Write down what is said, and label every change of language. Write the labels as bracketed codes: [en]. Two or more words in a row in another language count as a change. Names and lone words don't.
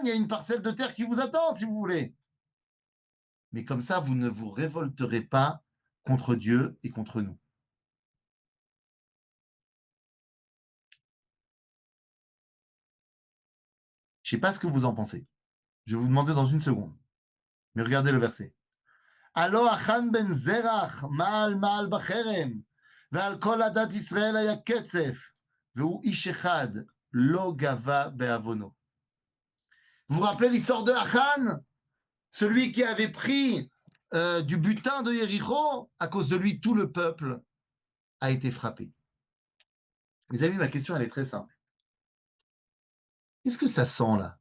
[fr] Il y a une parcelle de terre qui vous attend, si vous voulez. Mais comme ça, vous ne vous révolterez pas contre Dieu et contre nous. Je ne sais pas ce que vous en pensez. Je vais vous demander dans une seconde. Mais regardez le verset. [he] הלא החן בן זרח מעל בחרם, ועל כל עדת ישראל היה קצף, והוא איש אחד, לא גבה בעוונו. [fr] Vous vous rappelez l'histoire de Achan, celui qui avait pris du butin de Jéricho, à cause de lui, tout le peuple a été frappé. Mes amis, ma question, elle est très simple. Qu'est-ce que ça sent là?